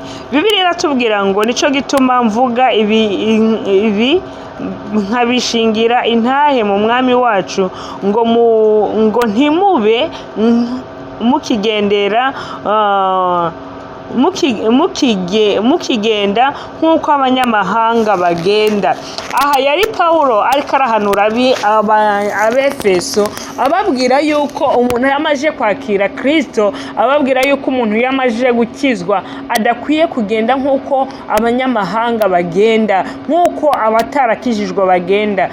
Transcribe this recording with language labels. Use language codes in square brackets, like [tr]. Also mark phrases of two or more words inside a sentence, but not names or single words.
[rn] Bibiliya iratubwira ngo nico gituma mvuga ibi nkabishingira intahe mu mwami wacu, ngo ntimube mukigendera mukigenda nk'uko abanyamahanga bagenda. Aha yari Pawulo ariko arahanura abefeso, ababwira yuko umuntu yamaze kwakira Kristo, ababwira yuko umuntu yamaze gukizwa adakwiye kugenda nk'uko abanyamahanga bagenda, nk'uko abatarakijijwe bagenda.